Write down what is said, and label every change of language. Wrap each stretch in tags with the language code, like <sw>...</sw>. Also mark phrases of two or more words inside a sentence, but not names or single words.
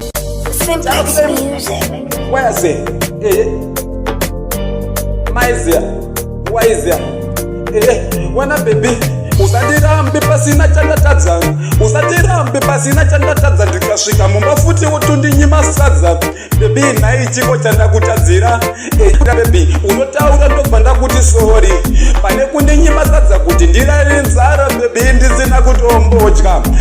<en>Simplex Music. Where is it? Eh. Why is it? Why is it? Eh, wanna baby.</en> <sn>Usandirambe pasina chandatadza. Usandirambe pasina chandatadza. Ndikasvika mumba futi wotondinyima sadza. Baby, nhai chiko chandakutadzira. Eh, baby, unotaura ndobva ndakuti sorry. Pane kundinyima sadza kuti ndirare nzara, baby, ndisina kutombodya.</sn>